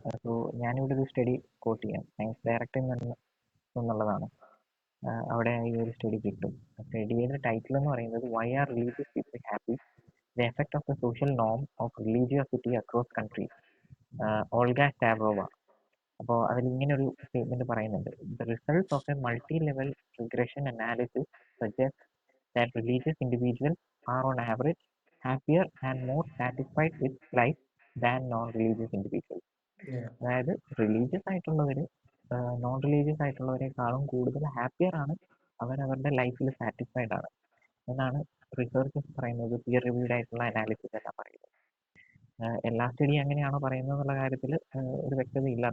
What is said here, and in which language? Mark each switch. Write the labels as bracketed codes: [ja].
[ml] So ഞാനിവിടെ ഒരു study coat ചെയ്യാം. സയൻസ് ഡയറക്ടറിൽ നിന്നുള്ളതാണ്. അവിടെ ഈ ഒരു സ്റ്റഡി കിട്ടും. സ്റ്റഡിയുടെ ടൈറ്റിൽ എന്ന് പറയുന്നത് [en] why are religious people happy, the effect of the social Noam of religiosity across countries, [ml] Olga സ്റ്റാവ്രോവ. അപ്പോൾ അതിൽ ഇങ്ങനെ ഒരു സ്റ്റേറ്റ്മെന്റ് പറയുന്നുണ്ട്. [en] The results of a multi level regression analysis suggest that religious individuals are on average happier and more satisfied with life than non-religious individuals. [ml] അതായത് religious ആയിട്ടുള്ളവർ non religious ആയിട്ടുള്ളവരെക്കാളും കൂടുതൽ happier ആണ്, അവരവരുടെ ലൈഫിൽ സാറ്റിസ്ഫൈഡ് ആണ് എന്നാണ് റിസർച്ചസ് പറയുന്നത്. Peer reviewed ആയിട്ടുള്ള analysis എല്ലാം പറയുന്നത്. എല്ലാ സ്റ്റഡി അങ്ങനെയാണോ പറയുന്നത് എന്നുള്ള കാര്യത്തിൽ ഒരു വ്യക്തതയില്ല.